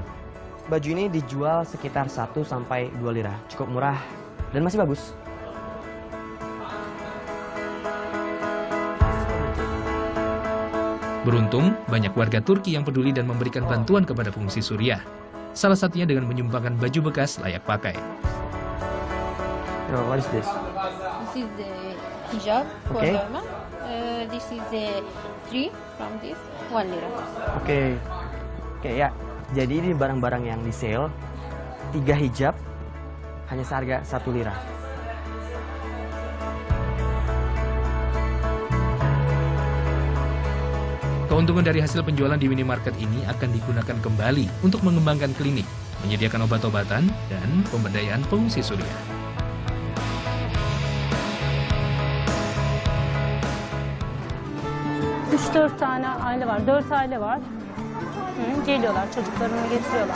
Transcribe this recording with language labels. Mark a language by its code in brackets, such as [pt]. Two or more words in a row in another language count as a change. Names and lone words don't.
[id] Baju ini dijual sekitar 1 sampai 2 lira, cukup murah dan masih bagus. Beruntung, banyak warga Turki yang peduli dan memberikan bantuan kepada pengungsi Suriah. Salah satunya dengan menyumbangkan baju bekas layak pakai. [en] What is this? This is the hijab for Okay. Norma. This is the 3 from this 1 lira. [id] Oke, ya. Jadi ini barang-barang yang di sale. 3 hijab hanya seharga 1 lira. Keuntungan dari hasil penjualan di minimarket ini akan digunakan kembali untuk mengembangkan klinik, menyediakan obat-obatan, dan pemberdayaan pengungsi Suriah. [tr] Üç dört tane aile var. 4 aile var. Geliyorlar, çocuklarını getiriyorlar.